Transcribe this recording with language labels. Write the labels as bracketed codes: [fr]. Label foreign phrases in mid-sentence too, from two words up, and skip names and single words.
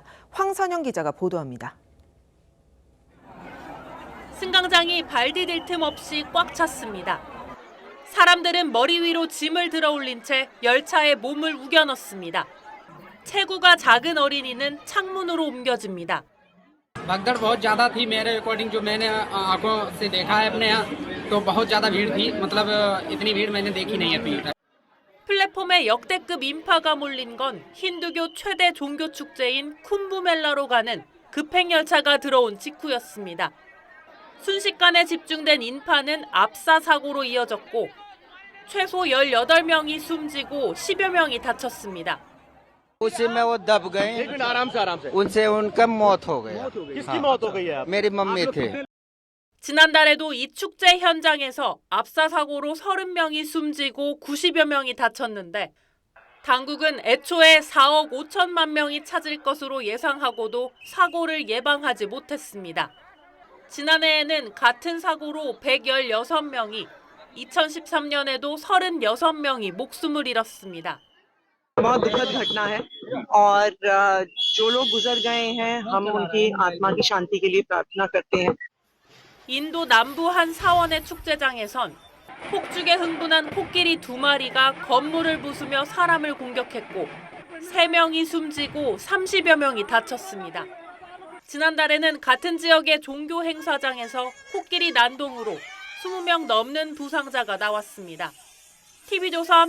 [ko] 황선영 기자가 보도합니다. 승강장이 발 디딜 틈 없이 꽉 찼습니다. 사람들은 머리 위로 짐을 들어 올린 채 열차에 몸을 우겨 넣습니다. 체구가 작은 어린이는 창문으로 옮겨집니다. [hi] भगदड़ बहुत ज़्यादा थी मेरे अकॉर्डिंग जो मैंने आंखों से देखा है अपने यहाँ तो बहुत ज़्यादा भीड़ थी मतलब इतनी भीड़ मैंने देखी नहीं है अभी। [ko] 플랫폼에 역대급 인파가 몰린 건 힌두교 최대 종교 축제인 쿰브멜라로 가는 급행 열차가 들어온 직후였습니다. 순식간에 집중된 인파는 압사 사고로 이어졌고 최소 18명이 숨지고 10여 명이 다쳤습니다. [hi] उसी में वो दब गए उनसे उनका मौत हो गया किसकी मौत हो गई है मेरी मम्मी थे [ko] 지난달에도 이 축제 현장에서 압사 사고로 30명이 숨지고 90여 명이 다쳤는데 당국은 애초에 4억 5천만 명이 찾을 것으로 예상하고도 사고를 예방하지 못했습니다. 지난해에는 같은 사고로 116명이, 2013년에도 36명이 목숨을 잃었습니다. [hi] बहुत दुखद घटना है और जो लोग गुजर गए हैं हम उनकी आत्मा की शांति के लिए प्रार्थना करते हैं. [ko] 인도 남부 한 사원의 축제장에선 폭죽에 흥분한 코끼리 2마리가 건물을 부수며 사람을 공격했고 3명이 숨지고 30여 명이 다쳤습니다. 지난달에는 같은 지역의 종교 행사장에서 코끼리 난동으로 20명 넘는 부상자가 나왔습니다.